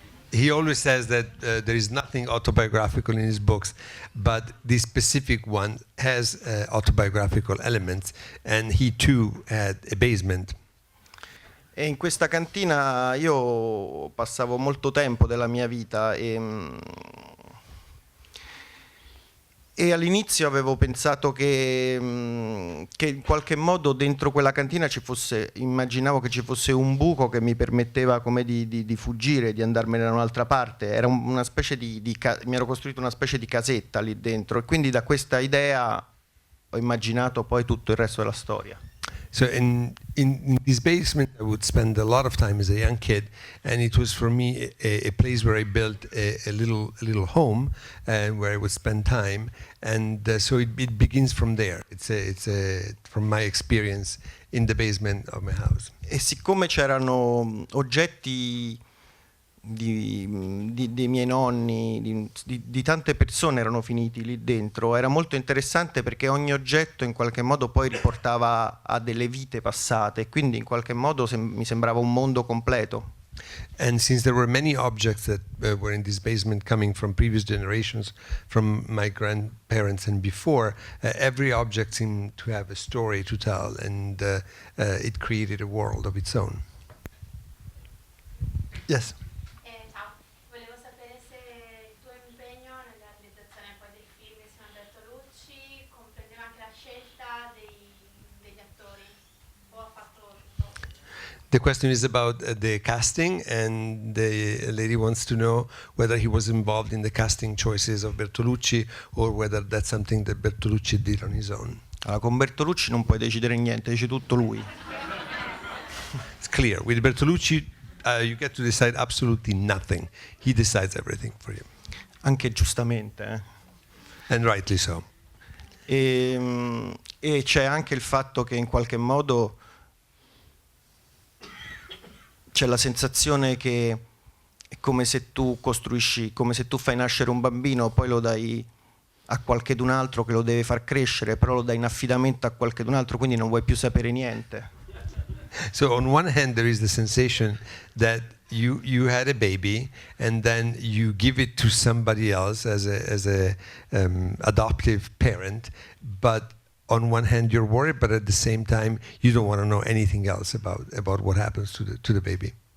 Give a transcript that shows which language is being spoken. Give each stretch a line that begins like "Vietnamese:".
English: He always says that there is nothing autobiographical in his books, but this specific one has autobiographical elements, and he too had a basement.
Italian: E in questa cantina io passavo molto tempo della mia vita e E all'inizio avevo pensato che in qualche modo dentro quella cantina immaginavo che ci fosse un buco che mi permetteva come di fuggire, di andarmene da un'altra parte. Era una specie mi ero costruito una specie di casetta lì dentro, e quindi da questa idea ho immaginato poi tutto il resto della storia.
English: So in this basement, I would spend a lot of time as a young kid, and it was for me a place where I built a little home, and where I would spend time, and so it begins from there. It's from my experience in the basement of my house.
Italian: E siccome c'erano oggetti dei miei nonni, di tante persone erano finiti lì dentro, era molto interessante perché ogni oggetto in qualche modo poi riportava a delle vite passate, e quindi in qualche modo mi sembrava un mondo completo.
English: And since there were many objects that were in this basement coming from previous generations, from my grandparents and before, every object seemed to have a story to tell, and it created a world of its own. Yes?
Italian: Ciao, volevo sapere se il tuo impegno nella realizzazione poi del film insieme a Bertolucci comprendeva anche la scelta degli attori, o ha fatto tutto?
English: The question is about the casting, and the lady wants to know whether he was involved in the casting choices of Bertolucci, or whether that's something that Bertolucci did on his own.
Italian: Allora, con Bertolucci non puoi decidere niente, dice tutto lui.
English: It's clear. With Bertolucci, you get to decide absolutely nothing. He decides everything for you.
Italian: Anche giustamente.
English: And rightly so.
Italian: E c'è anche il fatto che in qualche modo c'è la sensazione che è come se tu costruisci, come se tu fai nascere un bambino, poi lo dai a qualchedun altro che lo deve far crescere, però lo dai in affidamento a qualchedun altro, quindi non vuoi più sapere niente.
English: So on one hand, there is the sensation that you had a baby, and then you give it to somebody else as a adoptive parent, but on one hand you're worried, but at the same time you don't want to know anything else about what happens to the baby.